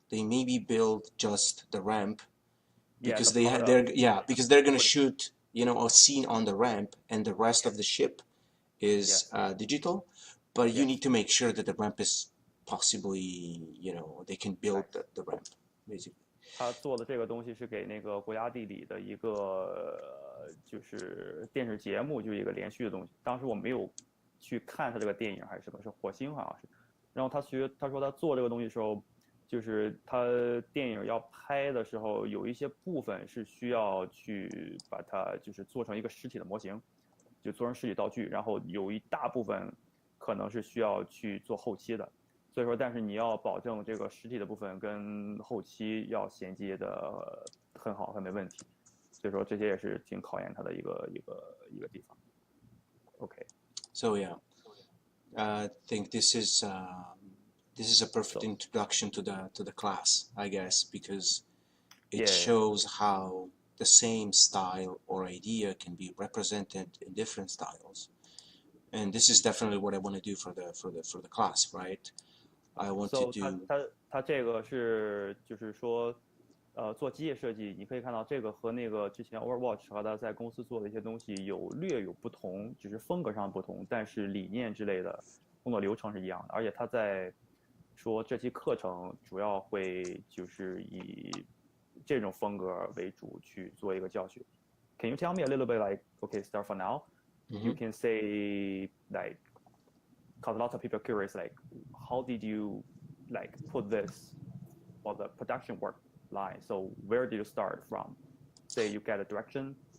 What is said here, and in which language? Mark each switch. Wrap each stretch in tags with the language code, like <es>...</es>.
<en>They maybe build just the ramp because because they're gonna shoot a scene on the ramp and the rest of the ship is digital, but you need to make sure that the ramp is possibly they can build the ramp basically.</en> <zh>他做的这个东西是给那个国家地理的一个就是电视节目，就是一个连续的东西。当时我没有去看他这个电影还是什么，是火星好像是。然后他说他做这个东西的时候，就是他电影要拍的时候，有一些部分是需要去把它就是做成一个实体的模型。就做成实体道具，然后有一大部分可能是需要去做后期的。所以说，但是你要保证这个实体的部分跟后期要衔接的很好，很没问题。所以说这些也是挺考验它的一个地方。</zh> <en>OK. So yeah, I think this is a perfect introduction to the class, I guess, because it shows how the same style or idea can be represented in different styles. And this is definitely what I want to do for the class, right? I want to do.</en> <zh>它这个是就是说，做机械设计，你可以看到这个和那个之前 Overwatch 和他在公司做的一些东西略有不同，只是风格上不同，但是理念之类的工作流程是一样的。而且他在说这期课程主要会就是以这种风格为主去做一个教学。</zh> <en>Can you tell me a little bit like, okay, start for now? You can say like, because lots of people are curious, like, how did you like put this for the production work line? So where did you start from? Say you get a direction.</en>